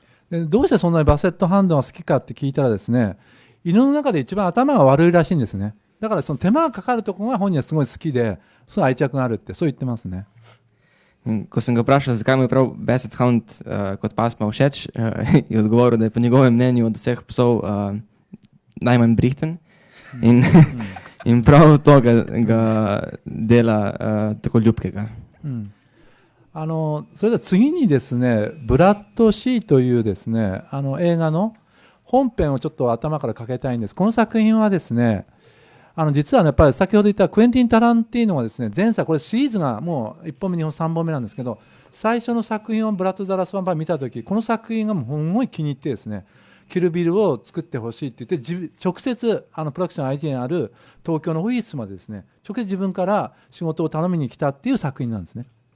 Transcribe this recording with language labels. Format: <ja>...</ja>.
<ja>どうしてそんなにバセットハンドが好きかって聞いたらですね、犬の中で一番頭が悪いらしいんですね。だからその手間がかかるところが本人はすごい好きで、すごい愛着があるってそう言ってますね。</ja> <sl>Ko sem ga vprašal, zakaj mu je prav Basset Hound kot pasma všeč, je odgovoril, da je po njegovem mnenju od vseh psov najmanj brihten in prav to ga dela tako ljubkega.</sl> <ja>それでは次にですね、ブラッド・シーというですね、映画の本編をちょっと頭からかけたいんです。この作品はですね、実は、ね、やっぱり先ほど言ったクエンティン・タランティーノはですね、前作これシリーズがもう1本目2本3本目なんですけど、最初の作品をブラッド・ザ・ラス・ヴァンパイア見たとき、この作品がもうすごい気に入ってですね、キルビルを作ってほしいって言って直接プロダクション IG にある東京のオフィスまでですね、直接自分から仕事を頼みに来たっていう作品なんですね。</ja>